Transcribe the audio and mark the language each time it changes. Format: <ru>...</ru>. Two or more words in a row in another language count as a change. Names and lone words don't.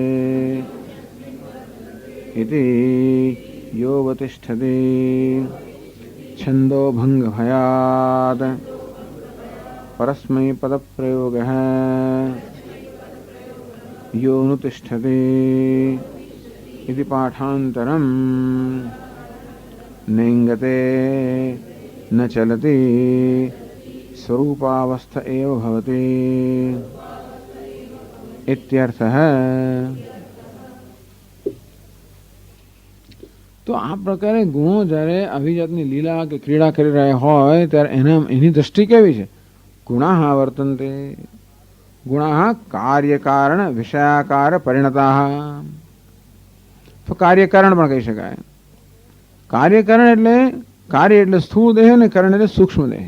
<sa>इति योवतिष्ठति छंदो भंग भयात परस्मै पदप्रयोगः योनुतिष्ठति इति पाठान्तरं नेङ्गते न चलति स्वरूपावस्थ एव भवति इत्यर्थः।</sa> <gu>तो આ પ્રકારે ગુણો જ્યારે આવી જાતની લીલા કે ક્રીડા કરી રહ્યા હોય ત્યારે એની દ્રષ્ટિ કેવી છે?</gu> <sa>गुणाः वर्तन्ते, गुणाः कार्यकारण विषयाकार परिणताः.</sa> <gu>તો કાર્યકારણ પણ કહી શકાય. કાર્યકારણ એટલે કાર્ય એટલે સ્થૂળ દેહ અને કરણ એટલે સૂક્ષ્મ દેહ.</gu>